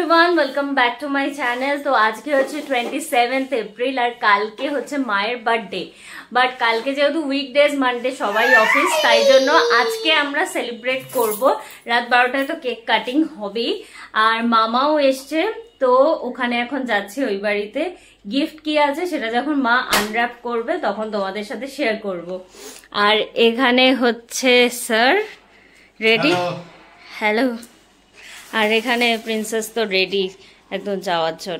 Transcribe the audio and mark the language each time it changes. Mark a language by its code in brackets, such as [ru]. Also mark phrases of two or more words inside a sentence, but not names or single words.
[en] Everyone welcome back to my channel. [bn] তো আজ কে হচ্ছে 27 এপ্রিল আর কালকে হচ্ছে মায়ের বার্থডে। বাট কালকে যেহেতু [en] weekdays Monday [bn] সবাই অফিস তাই জন্য আজকে আমরা সেলিব্রেট করব। রাত 12টায় তো [en] cake cutting [bn] হবেই আর মামাও এসেছে তো ওখানে এখন যাচ্ছি ওই বাড়িতে। गिफ्ट কি আছে সেটা যখন মা আনর‍্যাপ করবে তখন তোমাদের সাথে শেয়ার করব। আর এখানে হচ্ছে স্যার রেডি। হ্যালো। আর এখানে প্রিন্সেস তো রেডি একদম যাওয়ার জন্য।